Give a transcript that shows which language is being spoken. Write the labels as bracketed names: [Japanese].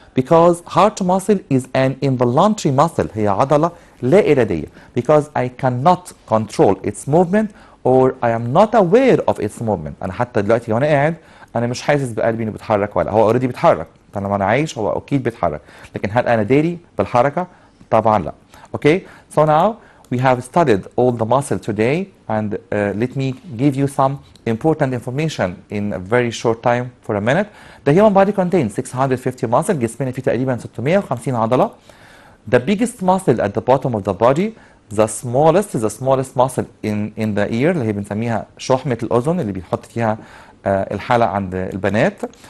[English] because heart muscle is an involuntary muscle [Arabic] هي عضله لا اراديه [English] because I cannot control its movement or I am not aware of its movement. [Arabic] انا حتى دلوقتي وانا قاعد انا مش حاسس بقلبي انه بيتحرك ولا هو اوريدي بيتحرك، طالما انا عايش هو اكيد بيتحرك، لكن هل انا داري بالحركه؟ طبعا لا. [English] Okay, so now we have studied all the muscle today and let me give you some important information in a very short time for a minute. The human body contains 650 muscle. [Arabic] جسمنا فيه تقريبا 650 عضله. [English] The biggest muscle at the bottom of the body, the smallest muscle in the ear [Arabic] اللي هي بنسميها شحمة الأذن اللي بيحط فيها الحلق عند البنات.